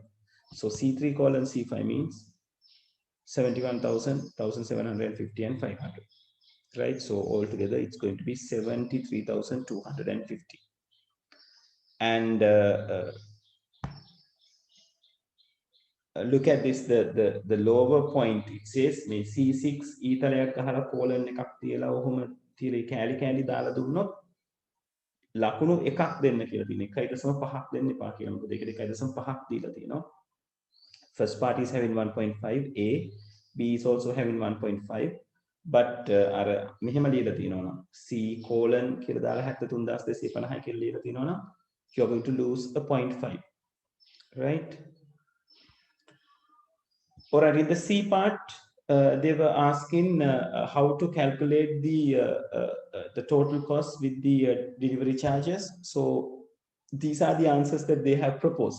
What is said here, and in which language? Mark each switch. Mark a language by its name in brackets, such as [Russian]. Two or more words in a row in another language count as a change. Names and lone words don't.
[English] So C3 colon C5 means 71,000, 1,750 and 500, right? So altogether it's going to be 73,250. And look at this, the lower point, it says C6 [Sinhala] ඊතලයක් ගහලා colon එකක් තියලා ඔහොම තියලා කෑලි කෑලි දාලා දුන්නොත් ලකුණු එකක් දෙන්න කියලා තියෙනවා. 1.5ක් දෙන්න එපා කියලා. මොකද ඒකට 1.5ක් දීලා තියෙනවා. [English] First part is having 1.5, A, B is also having 1.5, but [Sinhala] අර මෙහෙම ලියලා තියෙනවා නම් [English] C colon [Sinhala] කියලා දාලා 73,250 කියලා ලියලා තියෙනවා නම් [English] you're going to lose a 0.5, right? All right, in the C part, they were asking how to calculate the total cost with the delivery charges. So these are the answers that they have proposed.